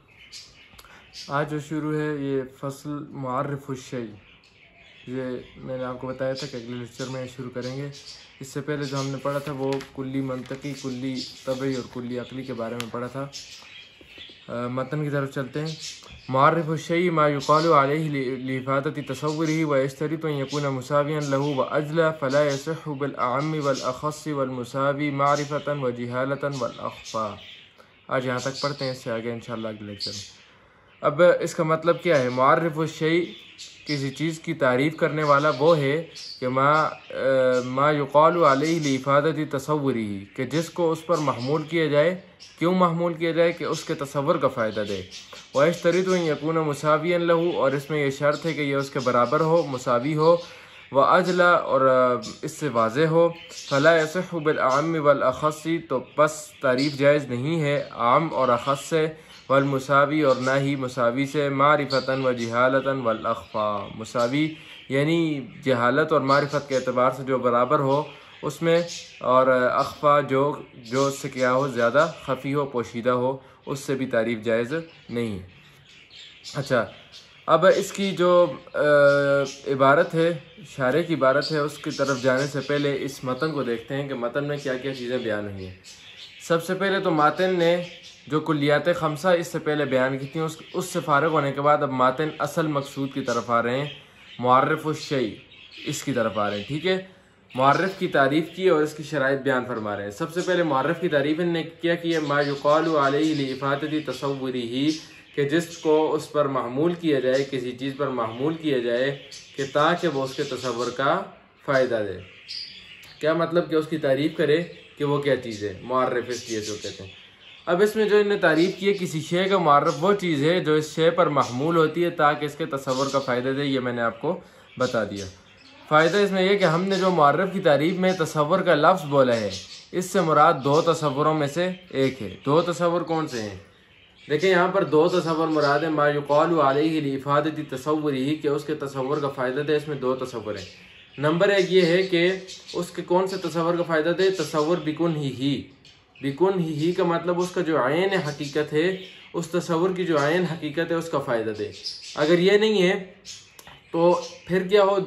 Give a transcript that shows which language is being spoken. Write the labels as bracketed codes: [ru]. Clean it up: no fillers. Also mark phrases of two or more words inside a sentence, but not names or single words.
[ur] آج جو شروع ہے یہ فصل معرف الشیء، یہ میں نے آپ کو بتایا تھا کہ اگلے لیکچر میں شروع کریں گے. اس سے پہلے جو ہم نے پڑھا تھا وہ کلی منطقی، کلی طبعی اور کلی عقلی کے بارے میں پڑھا تھا. متن کی طرف چلتے ہیں. [ar] معرف الشيء ما يقال عليه لإفادة تصوره ويشترط أن يكون مساويا له وأجلى فلا يصح بالأعم والأخص والمساوي معرفة وجهالة والأخفى. [ur] آج یہاں تک پڑھتے ہیں، اس سے آگے [ar] إن شاء الله [ur] اگلے لیکچر میں. اب اس کا مطلب کیا ہے؟ معرف الشیء، کسی چیز کی تعریف کرنے والا وہ ہے کہ [ar] ما يقال عليه لإفادة تصوره, [ur] کہ جس کو اس پر محمول کیا جائے. کیوں محمول کیا جائے? کہ اس کے تصور کا فائدہ دے. [ar] ويشترط أن يكون مساويا له, [ur] اور اس میں یہ شرط ہے کہ یہ اس کے برابر ہو، مساوی ہو. [ar] وأجلى, [ur] اور اس سے واضح ہو. [ar] فلا يصح بالأعم والأخص, [ur] تو بس تعریف جائز نہیں ہے عام اور اخص سے. [ar] والمساوي, [ur] اور نہ ہی مساوی سے. [ar] معرفة وجهالة والأخفى, [ur] مساوی یعنی جہالت اور معرفت کے اعتبار سے جو برابر ہو اس میں، اور اخفی جو اس سے کیا ہو، زیادہ خفی ہو، پوشیدہ ہو، اس سے بھی تعریف جائز نہیں ہے. اچھا، اب اس کی جو عبارت ہے، شارح کی عبارت ہے، اس کی طرف جانے سے پہلے اس متن کو دیکھتے ہیں کہ متن میں کیا کیا چیزیں بیان ہوئی ہیں. سب سے پہلے تو ماتن نے جو کلیات خمسہ اس سے پہلے بیان کی تھی، اس سے فارغ ہونے کے بعد اب ماتن اصل مقصود کی طرف آ رہے ہیں، معرف الشیء اس کی طرف آ رہے ہیں. ٹھیک ہے، معرف کی تعریف کی اور اس کی شرائط بیان فرما رہے ہیں. سب سے پہلے معرف کی تعریف نے کیا کی ہے? [ar] ما يقال عليه لإفادة تصوره, [ur] کہ جس کو اس پر محمول کیا جائے، کسی چیز پر محمول کیا جائے کہ تاکہ وہ اس کے تصور کا فائدہ دے. کیا مطلب? کہ اس کی تعریف کرے کہ وہ کیا چیز ہے، معرف اس لیے جو کہتے ہیں. اب اس میں جو انہیں تعریف کی ہے، کسی شے کا معرف وہ چیز ہے جو اس شے پر محمول ہوتی ہے تاکہ اس کے تصور کا فائدہ دے. یہ میں نے آپ کو بتا دیا. فائدہ اس میں یہ کہ ہم نے جو معرف کی تعریف میں تصور کا لفظ بولا ہے، اس سے مراد دو تصوروں میں سے ایک ہے. دو تصور کون سے ہیں? دیکھیے، یہاں پر دو تصور مراد ہے. [ar] ما يقال عليه لإفادة تصوره, [ur] کہ اس کے تصور کا فائدہ دے۔ اس میں دو تصور ہیں. نمبر ایک یہ ہے کہ اس کے کون سے تصور کا فائدہ دے? تصور بکن ہی کا مطلب اس کا جو عین حقیقت ہے، اس تصور کی جو عین حقیقت ہے اس کا فائدہ دے. اگر یہ نہیں ہے تو پھر کیا ہو?